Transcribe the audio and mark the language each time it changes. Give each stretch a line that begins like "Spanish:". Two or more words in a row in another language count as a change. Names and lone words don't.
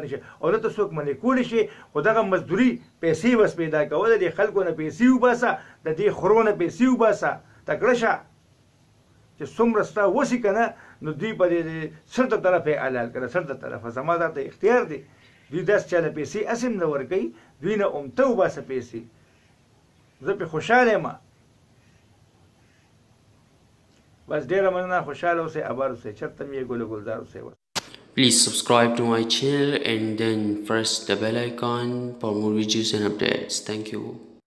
Pashto: نشي او نه ته څوک منې کولی شي خو دغه مزدوري پیسې بس پیدا کوه د دې خلکو نه پیسې وباسه د دې خرو نه پیسې وباسه تکړه شه چې څومره ستا وسي که نه نو دوی به د سر د طرفه یې حلال کړه سر د طرفه زما دا ته اختیار دی دوی داسې چاله پیسې اسې نه ورکوي دوی نه ته وباسه پیسې زه پې خوشحاله یم بس ډېره مننه خوشحاله اوسئ اباد اوسئ چېرته مې ګل ګلزار اوسئ
English: Please subscribe to my channel and then press the bell icon for more videos and updates. Thank you.